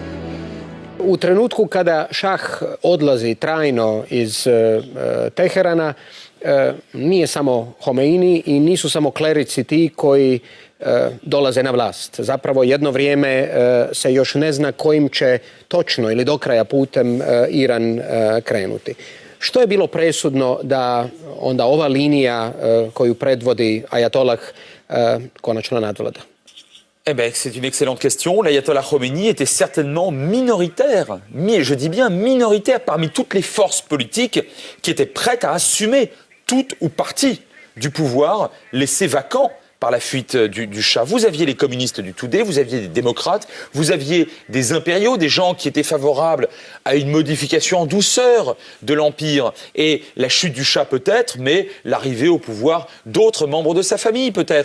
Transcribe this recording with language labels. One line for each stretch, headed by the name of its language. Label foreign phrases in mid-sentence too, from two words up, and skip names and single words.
Croatian: U trenutku kada šah odlazi trajno iz Teherana, nije samo Homeini i nisu samo klerici ti koji dolaze na vlast. Zapravo jedno vrijeme se još ne zna kojim će točno ili do kraja putem Iran krenuti. Što je bilo presudno da onda ova linija koju predvodi Ajatolah konačno nadvlada?
French: Eh ben, c'est une excellente question. L'ayatollah Khomeini était certainement minoritaire, mais je dis bien minoritaire parmi toutes les forces politiques qui étaient prêtes à assumer toute ou partie du pouvoir laissé vacant par la fuite du Shah. Vous aviez les communistes du Toudé, vous aviez des démocrates, vous aviez des impériaux, des gens qui étaient favorables à une modification en douceur de l'Empire et la chute du Shah peut-être, mais l'arrivée au pouvoir d'autres membres de sa famille peut-être.